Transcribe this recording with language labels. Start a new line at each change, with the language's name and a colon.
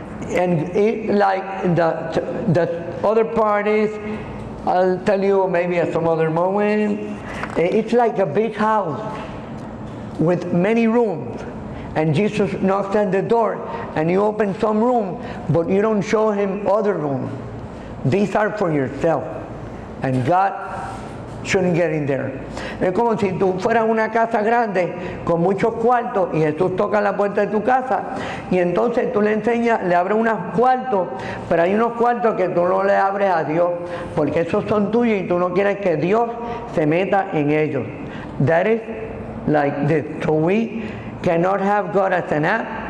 English: And like the other part is, I'll tell you maybe at some other moment, it's like a big house with many rooms, and Jesus knocks at the door and you open some room, but you don't show him other rooms. These are for yourself, and God shouldn't get in there.
Spanish: Es como si tú fueras una casa grande con muchos cuartos y Jesús toca la puerta de tu casa y entonces tú le enseñas, le abres unos cuartos, pero hay unos cuartos que tú no le abres a Dios porque esos son tuyos y tú no quieres que Dios se meta en ellos.
English: That is like this. So we cannot have God as an app.